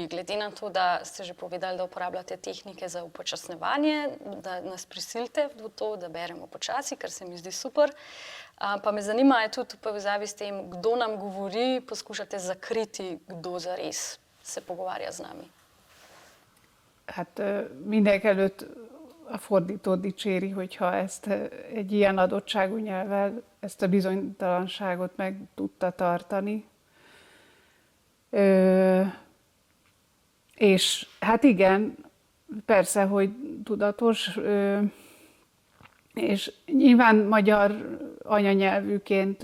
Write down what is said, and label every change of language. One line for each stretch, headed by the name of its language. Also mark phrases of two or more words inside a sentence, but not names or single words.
Slovenian: Glede na to, da ste že povedali, da uporabljate tehnike za upočasnevanje, da nas prisilite v to, da beremo počasi, kar se mi zdi super. Pa me zanima, je tudi v povezavi s tem, kdo nam govori, poskušate zakriti, kdo zares se pogovarja z nami.
Hungarian: Hát mindenekelőtt a fordító dicséri, hogyha ezt egy ilyen adottságú nyelvvel, ezt a bizonytalanságot meg tudta tartani. És hát igen, persze, hogy tudatos, és nyilván magyar anyanyelvűként